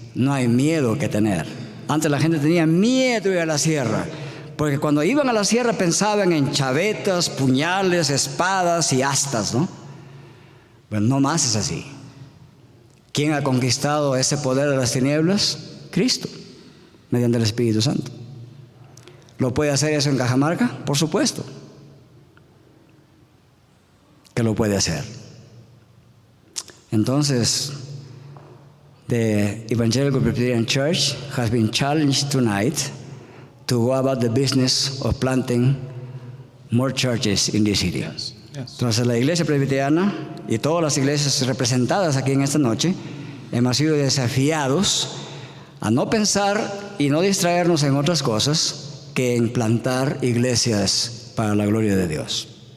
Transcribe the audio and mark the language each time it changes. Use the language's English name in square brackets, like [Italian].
[Spanish] No hay miedo que tener. Antes la gente tenía miedo de ir a la sierra, porque cuando iban a la sierra pensaban en chavetas, puñales, espadas y astas, ¿no? Bueno, no más es así. ¿Quién ha conquistado ese poder de las tinieblas? Cristo, mediante el Espíritu Santo. ¿Lo puede hacer eso en Cajamarca? Por supuesto que lo puede hacer. Entonces, [English] the Evangelical Presbyterian Church has been challenged tonight to go about the business of planting more churches in this city. Yes. [Spanish] Entonces, la iglesia presbiteriana y todas las iglesias representadas aquí en esta noche hemos sido desafiados a no pensar y no distraernos en otras cosas que en plantar iglesias para la gloria de Dios.